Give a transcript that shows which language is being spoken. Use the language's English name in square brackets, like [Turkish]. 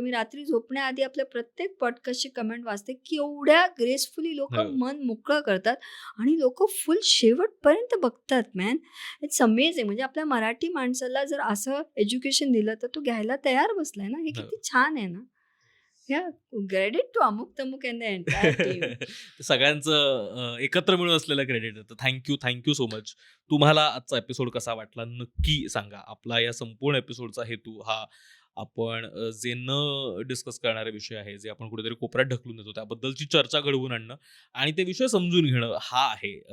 [Marathi] मी रात्री झोपण्याआधी आपल्या प्रत्येक पॉडकास्टची कमेंट वाचते, की एवढ्या ग्रेसफुली लोक मन मोकळं करतात आणि लोक फुल शेवटपर्यंत बघतात. [English] Man, it's amazing. [Marathi] म्हणजे आपल्या मराठी माणसाला जर असं एज्युकेशन दिलं तर तो घ्यायला तयार बसलाय ना. हे किती छान आहे ना. [English] या credit to अमुक तमुक अँड द एंटायर टीम. [Marathi] सगळ्यांचं एकत्र मिळून असलेलं क्रेडिट आहे. [English] Thank you so much. [Marathi] तुम्हाला आजचा एपिसोड कसा वाटला नक्की सांगा. आपला या संपूर्ण एपिसोडचा हेतू हा आपण जे न डिस्कस करणारे विषय आहे, जे आपण कुठेतरी कोपऱ्यात ढकलून देतो, त्याबद्दलची चर्चा घडवून आणणं आणि ते विषय समजून घेणं हा आहे.